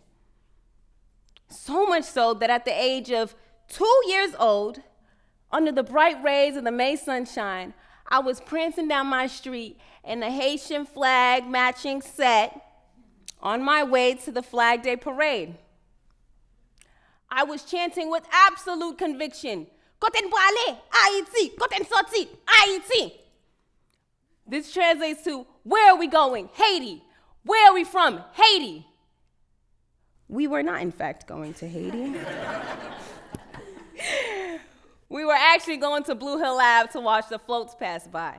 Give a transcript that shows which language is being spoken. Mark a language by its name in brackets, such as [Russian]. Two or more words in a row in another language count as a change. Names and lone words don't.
[English] So much so that at the age of 2 years old, under the bright rays of the May sunshine, I was prancing down my street in a Haitian flag matching set on my way to the Flag Day parade. I was chanting with absolute conviction, [Haitian Creole] "Koten pou ale, Haiti, koten sorti, Haiti." [English] This translates to, where are we going? Haiti. Where are we from? Haiti. We were not, in fact, going to Haiti. We were actually going to Blue Hill Lab to watch the floats pass by.